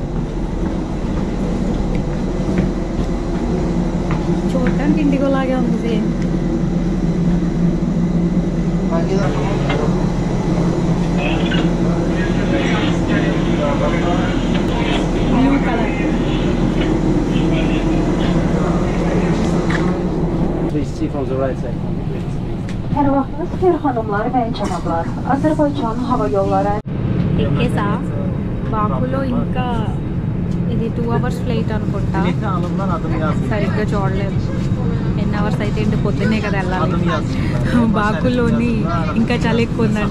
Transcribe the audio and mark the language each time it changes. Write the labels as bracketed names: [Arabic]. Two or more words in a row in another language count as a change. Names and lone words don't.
[Telugu] చూడటానికి ఇండిగో లాగే ఉంది సేమ్. [English] blue color. From the right side. [Azerbaijani] Her vaxtınız xeyir xanımlar və cənablar. Azərbaycan hava yolları. [Telugu] ఎక్కేసా. బాకులో ఇంకా ఇది [English] 2 hours flight [Telugu] అనుకుంటా. సరిగ్గా చూడలేదు ఎన్ని అవర్స్ అయితే ఏంటి, పొద్దున్నే కదా వెళ్ళాలి. బాకులోని ఇంకా చాలా ఎక్కువ ఉందంట.